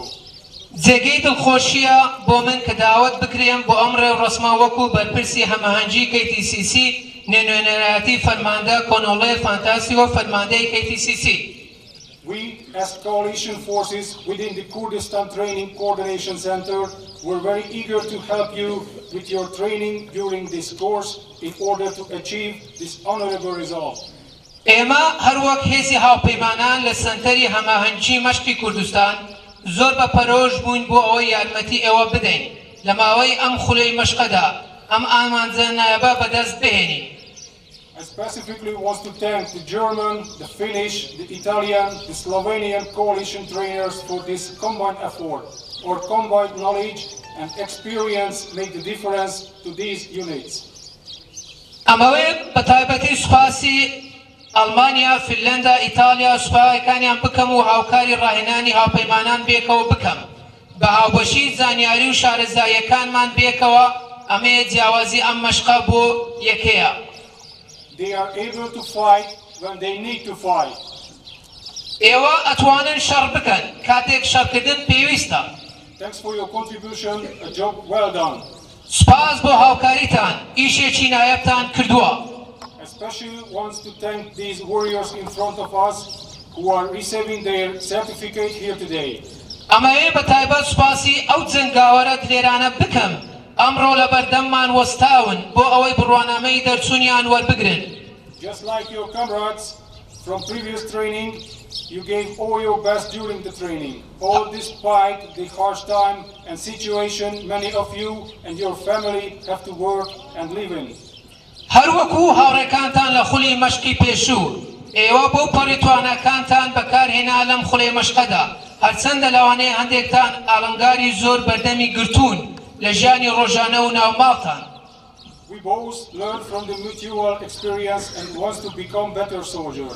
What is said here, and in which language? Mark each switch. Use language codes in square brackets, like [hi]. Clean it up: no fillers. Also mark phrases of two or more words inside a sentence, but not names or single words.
[ckb] جێگەی دڵخۆشیە بۆ من کە داوەت بکرێم بۆ ئەمڕۆ ڕسما وەکو بەرپرسی هەماهەنگی KTCC نێنوێنەرایەتی فەرماندە کۆنۆڵێ فانتاسیۆ فەرماندەی KTCC. [en] We, as coalition forces within the Kurdistan Training Coordination Center, were very eager to help you with your training during this course in order to achieve this honorable result. [ckb] ئێمە هەروەک هێزی هاوپەیمانان لە سەنتەری هەماهەنگی مەشقی کوردستان زۆر بە پەرۆژ بووین بۆ ئەوەی یارمەتی ئێوە بدەین لە ماوەی ئەم خولەی مەشقەدا ئەم ئامانجە نایابە بەدەست بهێنین. [en] I specifically want to thank the German, the Finnish, the Italian, the Slovenian coalition trainers for this combined effort. Our combined knowledge and experience make the difference to these units. [ckb] ئەمەوێ بەتایبەتی سوپاسی ئەڵمانیا، فینلەندا، ئیتالیا سوپایەکانیان بکەم و هاوکاری ڕاهێنانی هاوپەیمانان بێکەوە بکەم. بە هاوبەشی زانیاری و شارەزاییەکانمان بێکەوە ئەمەیە جیاوازی ئەم مەشقە بۆ یەکەیە. [en] They are able to fight when they need to fight. [ckb] ئێوە ئەتوانن شەڕ بکەن کاتێک شەڕکردن پێویستە. [en] Thanks for your contribution, a job well done. [ckb] سپاس بۆ هاوکاریتان، ئیشێکی نایەبتان کردووە. [en] Especially wants to thank these warriors in front of us who are receiving their certificate here today. [ckb] ئەمەوێ بەتایبەت سوپاسی ئەو جەنگاوەرە درێرانە بکەم ئەمڕۆ لە بەردەممان وەستاون بۆ ئەوەی بڕوانامەی دەرچوونیان وەربگرن. [en] Just like your comrades from previous training, you gave all your best during the training. All despite the harsh time and situation many of you and your family have to work and live in. [ckb] هەروەکو هاوڕێکانتان لە خولی مەشقی پێشوو ئێوە بۆ پەڕێتوانەکانتان بەکارهێنا لەم خوڵەی مەشقەدا هەرچەندە لەوانەیە هەندێکتان ئاڵنگاری زۆر بەردەمی گرتوون لە ژیانی ڕۆژانە و ناوماڵتان. [en] We both learn from the mutual experience and want to become better soldiers.